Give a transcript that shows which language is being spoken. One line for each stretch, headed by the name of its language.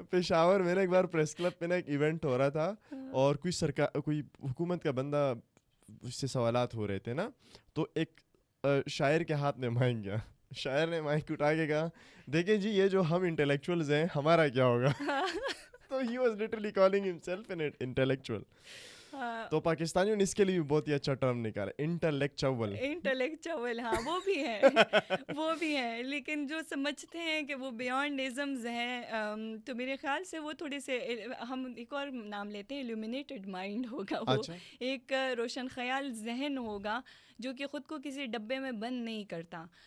Urdu: پشاور میں ایک bar press club پہ نا ایک ایونٹ ہو رہا تھا, اور کوئی حکومت کا بندہ اس سے سوالات ہو رہے تھے نا, تو ایک شاعر کے ہاتھ میں مائک گیا. شاعر نے مائک اٹھا کے کہا دیکھیں جی یہ جو ہم انٹلیکچوئلز ہیں ہمارا کیا ہوگا.
English: تو he was literally calling himself an intellectual.
Urdu: تو پاکستانیوں نے اس کے لیے بھی بہت ہی اچھا ٹرم نکالا, انٹلیکچوئل. ہاں وہ بھی ہیں لیکن جو سمجھتے ہیں کہ وہ بیانڈ ازمز ہیں, تو میرے خیال سے وہ تھوڑے سے, ہم ایک اور نام لیتے ہیں ایلومینیٹڈ مائنڈ ہوگا, وہ ایک روشن خیال ذہن ہوگا جو کہ خود کو کسی ڈبے میں بند نہیں کرتا.